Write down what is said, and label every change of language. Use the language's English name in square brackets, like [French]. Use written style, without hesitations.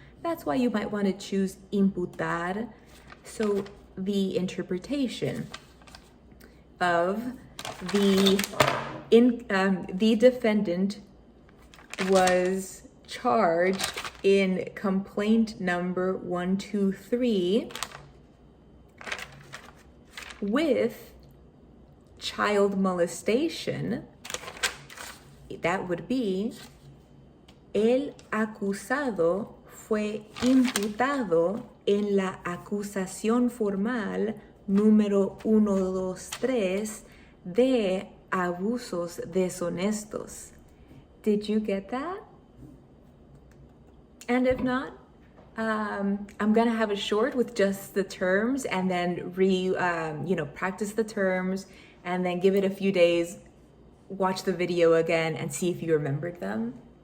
[English] That's why you might want to choose imputar. So the interpretation of the defendant was charged in complaint number 123 with child molestation. That would be [Spanish] el acusado fue imputado en la acusación formal número 123 de abusos deshonestos. [English] Did you get that? And if not, I'm gonna have a short with just the terms and then practice the terms and then give it a few days, watch the video again and see if you remembered them.